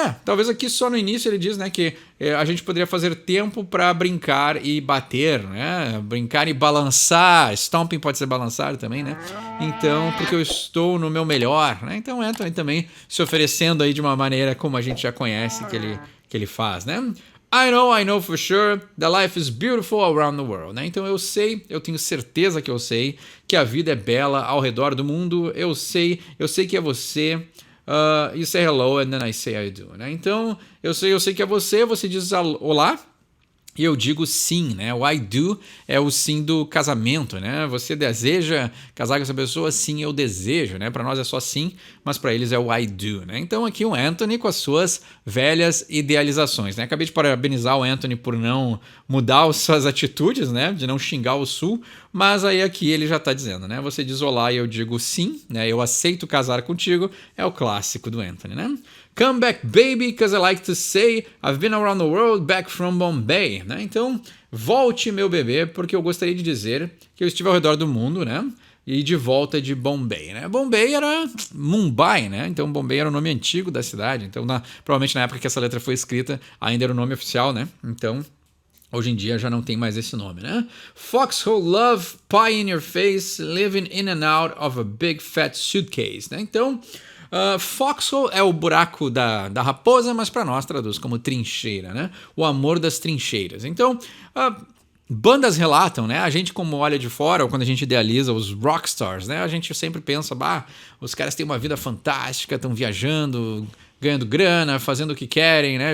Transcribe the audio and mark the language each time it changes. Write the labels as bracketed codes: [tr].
[pt] Talvez aqui só no início ele diz, né? Que a gente poderia fazer tempo para brincar e bater, né? Brincar e balançar. Stomping pode ser balançar também, né? Então, porque eu estou no meu melhor, né? Então, Anthony também se oferecendo aí de uma maneira como a gente já conhece que ele faz, né? [en] I know for sure that life is beautiful around the world, né? [pt] Então eu tenho certeza que eu sei que a vida é bela ao redor do mundo. Eu sei que é você. [en] You say hello and then I say I do, né? [pt] Então eu sei que é você diz olá. E eu digo sim, né? O [en] I do [pt] é o sim do casamento, né? Você deseja casar com essa pessoa? Sim, eu desejo, né? Para nós é só sim, mas para eles é o [en] I do, [pt] né? Então aqui o Anthony com as suas velhas idealizações, né? Acabei de parabenizar o Anthony por não mudar as suas atitudes, né? De não xingar o Sul, mas aí aqui ele já tá dizendo, né? Você diz olá e eu digo sim, né? Eu aceito casar contigo, é o clássico do Anthony, né? [en] Come back, baby, because I like to say I've been around the world back from Bombay, né? [pt] Então, volte, meu bebê, porque eu gostaria de dizer que eu estive ao redor do mundo, né? E de volta de Bombay, né? Bombay era Mumbai, né? Então, Bombay era o nome antigo da cidade. Então, provavelmente na época que essa letra foi escrita, ainda era o nome oficial, né? Então, hoje em dia já não tem mais esse nome, né? [en] Foxhole love, pie in your face, living in and out of a big fat suitcase, né? [pt] Então... Foxhole é o buraco da raposa, mas para nós traduz como trincheira, né? O amor das trincheiras. Então, bandas relatam, né? A gente como olha de fora, ou quando a gente idealiza os rockstars, né? A gente sempre pensa, os caras têm uma vida fantástica, estão viajando, ganhando grana, fazendo o que querem, né?